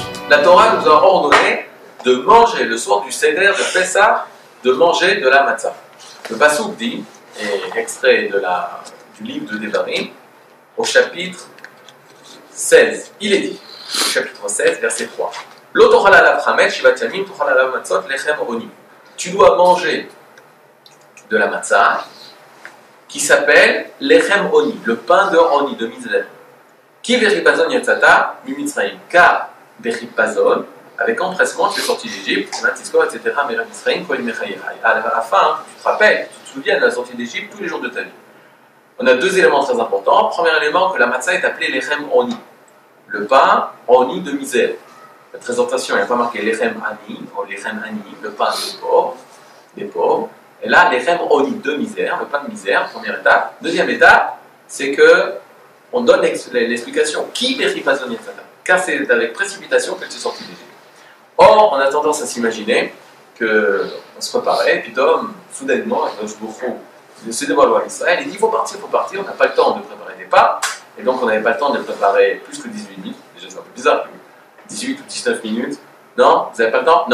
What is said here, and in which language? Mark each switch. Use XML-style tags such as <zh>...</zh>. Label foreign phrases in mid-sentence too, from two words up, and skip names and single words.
<fr>La Torah nous a ordonné de manger le soir du Seder de Pessah, de manger de la matzah. Le Passouk dit, et extrait du livre de Devarim, au chapitre 16, il est dit, au chapitre 16, verset 3.</fr> <he>לא תאכל עליו חמץ שבעת ימים תאכל עליו מצות לחם עני.</he> <fr>Tu dois manger de la matzah qui s'appelle</fr> <he>לחם עני,</he> <fr>le pain de oni, de misère.</fr> <he>כי בחפזון יצאת ממצרים,</he> <fr>car beripazon, avec empressement, tu es sorti d'Égypte, etc. À la fin, tu te rappelles, tu te souviens de la sortie d'Égypte tous les jours de ta vie. On a deux éléments très importants. Premier élément, que la matzah est appelée</fr> <he>לחם עני,</he> <fr>le pain oni de misère. La présentation, il n'y a pas marqué</fr> <he>לחם עני,</he> <fr>ou</fr> <he>לחם עני,</he> <fr>le pain des pauvres. Et là,</fr> <he>לחם עני</he> <fr>de misère, le pain de misère, première étape. Deuxième étape, c'est que on donne l'explication</fr> <he>כי בחפזון יצאת,</he> <fr>car c'est avec précipitation que tu es sorti d'Égypte. Or, on a tendance à s'imaginer qu'on se préparait, et puis soudainement, il se dévoile à Israël, il dit il faut partir, on n'a pas le temps de préparer des pas, et donc on n'avait pas le temps de préparer plus que 18 minutes, déjà c'est un peu bizarre, 18 ou 19 minutes, non, vous n'avez pas le temps?</fr>